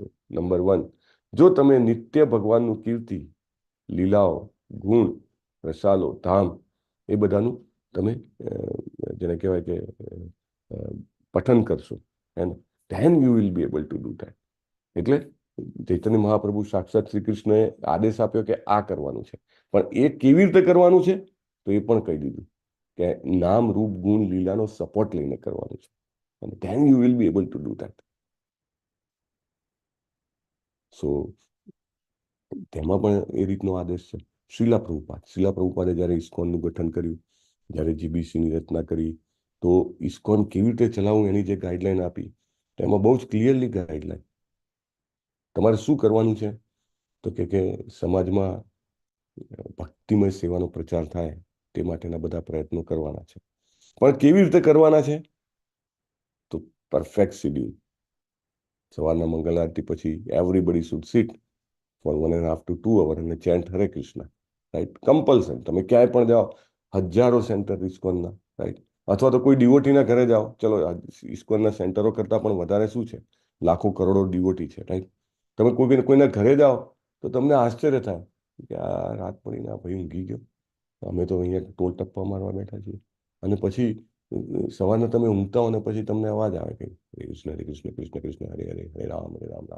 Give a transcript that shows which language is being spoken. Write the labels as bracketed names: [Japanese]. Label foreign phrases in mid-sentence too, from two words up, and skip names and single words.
[Gujarati] નંબર 1, જો તમે નિત્ય ભગવાનનું કીર્તિ, લીલાઓ, ગુણ, રસાલો, ધામ એ બધાનું તમે જેને કહેવાય કે પઠન કરશો, [English] and then you will be able to do that. [Gujarati] એટલે ચૈતન્ય મહાપ્રભુ સાક્ષાત શ્રી કૃષ્ણએ આદેશ આપ્યો કે આ કરવાનું છે, પણ એ કેવી રીતે કરવાનું છે તો એ પણ કહી દીધું કે નામ, રૂપ, ગુણ, લીલાનો સપોર્ટ લઈને કરવાનું છે, [English] and then you will be able to do that. [Gujarati] So તેમાં પણ એ રીતનો આદેશ છે. શ્રીલા પ્રભુપાદે જ્યારે ઇસ્કોનનું ગઠન કર્યું, જ્યારે જીબીસીની રચના કરી, તો ઇસ્કોન કેવી રીતે ચલાવવું એની જે ગાઈડલાઈન આપી, તેમાં બહુ જ ક્લિયરલી ગાઈડલાઈન, તમારે શું કરવાનું છે તો કે સમાજમાં ભક્તિમય સેવાનો પ્રચાર થાય તે માટેના બધા પ્રયત્નો કરવાના છે. પણ કેવી રીતે કરવાના છે તો [English] perfect schedule. [Gujarati] સવારના મંગલ આરતી પછી [English] everybody should sit for 1.5 to 2 hours અને ચેન્ટ હરે કૃષ્ણ, રાઈટ, કમ્પલસરી. [Gujarati] તમે ક્યાંય પણ જાઓ, હજારો સેન્ટર ઇસ્કોનના, રાઈટ, અથવા તો કોઈ ડિવોટીના ઘરે જાઓ, ચલો ઇસ્કોનના સેન્ટરો કરતાં પણ વધારે શું છે, લાખો કરોડો ડિવોટી છે, રાઈટ. તમે કોઈના ઘરે જાઓ તો તમને આશ્ચર્ય થાય કે આ રાત પડીને આ ભાઈ ઊંઘી ગયો, અમે તો અહીંયા ટોલ ટપ્પા મારવા બેઠા છીએ, અને પછી સવારના તમે ઊંઘતા હો ને પછી તમને અવાજ આવે કે હરે કૃષ્ણ કૃષ્ણ કૃષ્ણ હરે હરે, હરે રામ રામ રામ.